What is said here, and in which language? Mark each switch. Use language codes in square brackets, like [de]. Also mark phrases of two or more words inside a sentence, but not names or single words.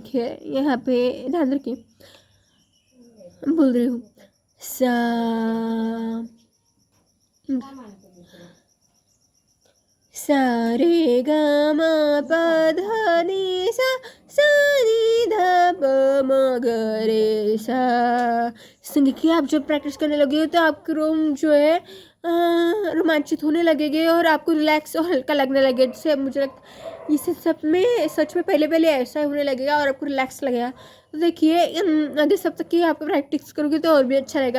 [hi] देखिए यहाँ पे ध्यान रखिए, बोल रही हूँ सा सा रे ग म प ध नि सा, सा नि ध प म ग रे सा। संगीत की आप जब प्रैक्टिस करने लगे तो आपके रोम जो है रोमांचित होने लगेंगे और आपको रिलैक्स और हल्का लगने लगे। जैसे मुझे लगता इस सब में सच में पहले पहले ऐसा होने लगेगा और आपको रिलैक्स लगेगा। तो देखिए मध्य सप्तक की आप प्रैक्टिस करोगे तो और भी अच्छा रहेगा।